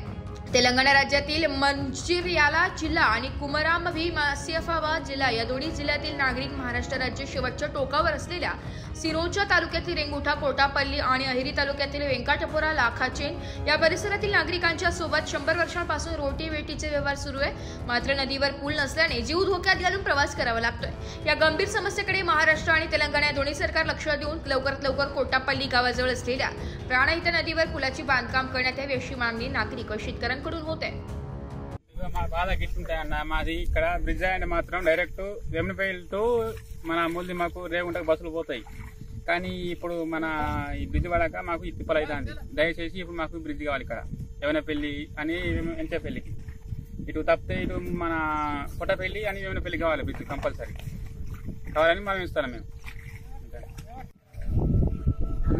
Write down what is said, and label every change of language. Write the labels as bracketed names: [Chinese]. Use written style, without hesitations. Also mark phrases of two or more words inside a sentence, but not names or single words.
[Marathi] तेलंगणा राज्यातील मंचिर्याला जिल्हा आणि कुमराम भीम आसिफाबाद जिल्हा या दोन्ही जिल्ह्यातील नागरिक महाराष्ट्र राज्य शेवटच्या टोकावर असलेल्या सिरोचा तालुक्यातील रेंगुठा कोटापल्ली आणि अहेरी तालुक्यातील वेंकटपुरा लाखाचेन या परिसरातील नागरिकांच्या सोबत 100 वर्षांपासून रोटी वेटीचे व्यवहार सुरू आहे। मात्र नदीवर पूल नसल्याने जीव धोक्यात घालून प्रवास करावा लागतोय। या गंभीर समस्येकडे महाराष्ट्र आणि तेलंगणा या दोन्ही सरकार लक्ष देऊन लवकरात लवकर कोटापल्ली गावाजवळ असलेल्या प्राणहिता नदीवर पुलाची बांधकाम करण्यात यावी अशी मागणी नागरिक शेतकऱ्यांकडून होत आहे। [Telugu] బాధ గిట్టుంటాయన్న మాది ఇక్కడ బ్రిడ్జ్ ఆయన మాత్రం డైరెక్ట్ వెమ్నపల్లి టు మన ముల్దిమాకు రేగుంటకు బస్సులు పోతాయి। కానీ ఇప్పుడు మన ఈ బ్రిడ్జ్ పడాక మాకు తిప్పలు అవుతుంది। దయచేసి ఇప్పుడు మాకు బ్రిడ్జ్ కావాలి ఇక్కడ యవనపల్లి అని ఎంచపల్లికి ఇటు తప్పితే ఇటు మన కొట్టపల్లి అని యవనపల్లి కావాలి [English] bridge compulsory [Telugu] కావాలని మనం ఇస్తాం మేము అన్న।